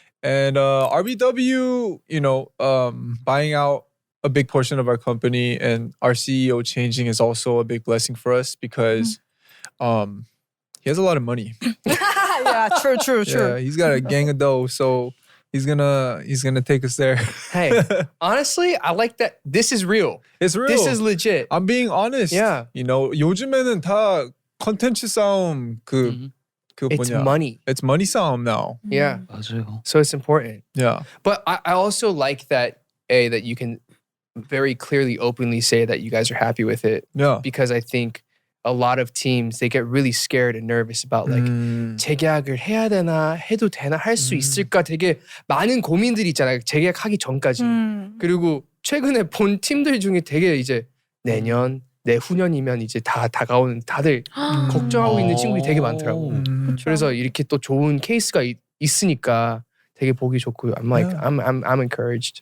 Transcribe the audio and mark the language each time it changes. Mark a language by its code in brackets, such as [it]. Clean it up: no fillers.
[en] And RBW, buying out a big portion of our company and our CEO changing is also a big blessing for us because he has a lot of money. yeah, true. Yeah, he's got a gang of dough, so he's gonna take us there. Hey, honestly, I like that. This is real. It's real. This is legit. I'm being honest. Yeah. [ko] 요즘에는 다 컨텐츠 싸움 그 [en] It's [ko] 뭐냐. [en] money. It's money [ko] 싸움 [en] now. Yeah. [ko] 맞아요. [en] So it's important. Yeah. But I also like that that you can very clearly openly say that you guys are happy with it Yeah. because I think a lot of teams they get really scared and nervous about like [ko] 재계약을 해야 되나 해도 되나 할 수 있을까 되게 많은 고민들이 있잖아요. 재계약하기 전까지. 그리고 최근에 본 팀들 중에 되게 이제 내년 내후년이면 이제 다 다가오는 다들 걱정하고 있는 친구들이 되게 많더라고. 그래서 이렇게 또 좋은 케이스가 있으니까 되게 보기 좋고 [en] I'm like Yeah. I'm encouraged.